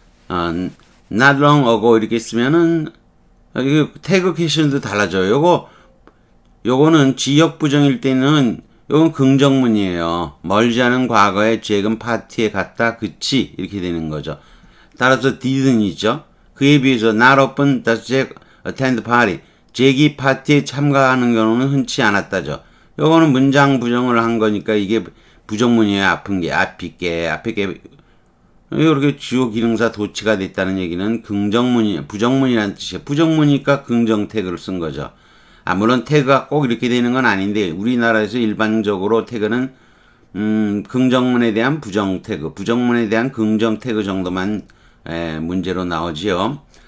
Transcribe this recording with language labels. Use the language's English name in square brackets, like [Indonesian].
[English] not long ago [Korean] 이렇게 쓰면은 태그 캐션도 달라져요. 요거는 지역 부정일 때는 요건 긍정문이에요. 멀지 않은 과거에 잭은 파티에 갔다 그치 이렇게 되는 거죠. 따라서 didn't이죠. 그에 비해서 [English] not often does Jack attend party. [Korean] 잭이 파티에 참가하는 경우는 흔치 않았다죠. 요거는 문장 부정을 한 거니까 이게 부정문이에요. 아픈 게, 아피게, 앞에 게 이렇게 주요 기능사 도치가 됐다는 얘기는 부정문이라는 뜻이에요. 부정문이니까 긍정 태그를 쓴 거죠. 물론 태그가 꼭 이렇게 되는 건 아닌데 우리나라에서 일반적으로 태그는 긍정문에 대한 부정 태그, 부정문에 대한 긍정 태그 정도만 문제로 나오지요.